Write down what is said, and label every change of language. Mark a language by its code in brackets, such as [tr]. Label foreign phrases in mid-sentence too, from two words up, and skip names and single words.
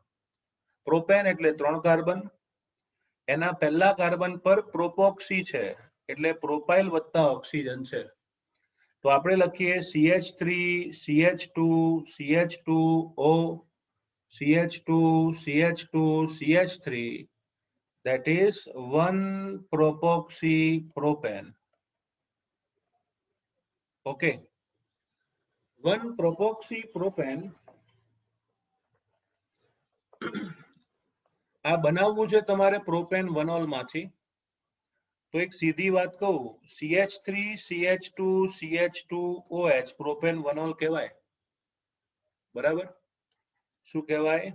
[gu] પ્રોપેન એટલે 3 કાર્બન, એના પહેલા કાર્બન પર પ્રોપોક્સી છે એટલે પ્રોપાઇલ વત્તા ઓક્સિજન છે. તો આપણે લખીએ [en] CH3 CH2 CH2O CH2 CH2 CH3 that is 1 propoxy propane. Okay, 1 propoxy propane [gu] આ બનાવવું છે તમારે પ્રોપેન 1 ઓલ માંથી. તો એક સીધી વાત કહું, CH3 CH2 CH2OH પ્રોપેન 1 ઓલ કહેવાય. બરાબર? શું કહેવાય?